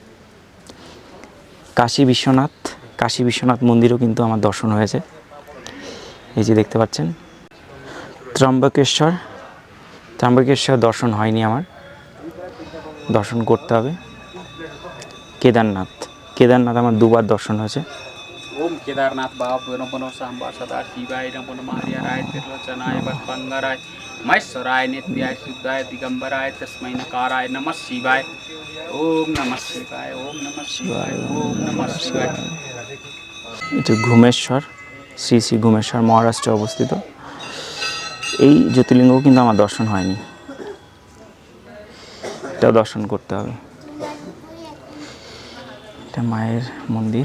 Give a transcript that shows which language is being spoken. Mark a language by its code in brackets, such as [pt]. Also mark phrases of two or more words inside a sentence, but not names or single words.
[bn] কাশী বিশ্বনাথ মন্দিরও কিন্তু আমার দর্শন হয়েছে, এই যে দেখতে পাচ্ছেন। ত্রম্বকেশ্বর দর্শন হয়নি আমার, দর্শন করতে হবে। কেদারনাথ আমার দুবার দর্শন হয়েছে। [sa] ओम केदारनाथ बाबा नमो सांबा सदा शिवाय नमो नमः हरिहराय त्रिलोचनाय वटपंगराय महेश्वराय नित्याय शुद्धाय दिगंबराय तस्मै नकाराय नमः शिवाय। ओम नमः शिवाय, ओम नमः शिवाय, ओम नमः शिवाय। [bn] এটা ঘুমেশ্বর, শ্রী শ্রী ঘুমেশ্বর মহারাষ্ট্রে অবস্থিত। এই জ্যোতির্লিঙ্গও কিন্তু আমার দর্শন হয়নি, এটাও দর্শন করতে হবে। এটা মায়ের মন্দির।